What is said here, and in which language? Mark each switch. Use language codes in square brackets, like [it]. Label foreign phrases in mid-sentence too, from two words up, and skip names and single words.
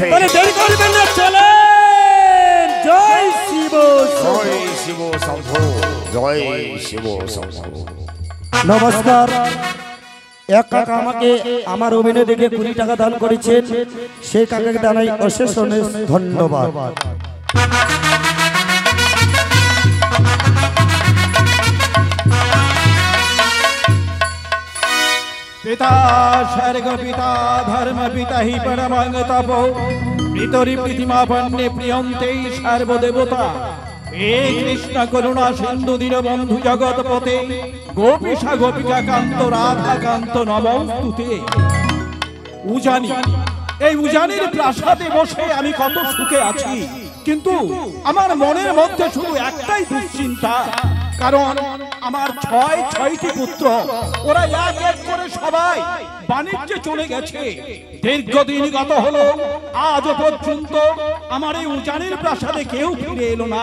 [bn] তাহলে দেরি করবেন না, চলে। জয় শিব। জয় শিব শম্ভু, জয় শিব শম্ভু। নমস্কার। এক কাকা আমাকে আমার অভিনয় দেখে 20 টাকা দান করেছেন, সেই কাকাকে জানাই অশেষ অশেষ ধন্যবাদ। [sa] पिता स्वर्ग पिता धर्म पिता हि परमं तपो पितरि प्रतिमा पन्ने प्रियन्ते सर्वदेवता हे कृष्ण करुणा सिंधु दीनबंधु जगतपते गोपीशा गोपिका कांत राधा कांत नमस्तुते। [bn] उजानी এই উজানির প্রাসাদে বসে আমি কত সুখে আছি, কিন্তু আমার মনের মধ্যে শুধু একটাই দুশ্চিন্তা, কারণ আমার ছয়টি পুত্র, ওরা এক এক করে সবাই বাণিজ্যে চলে গেছে। দীর্ঘদিন গত হলো, আজ পর্যন্ত আমার এই উজানির প্রাসাদে কেউ ফিরে এলো না।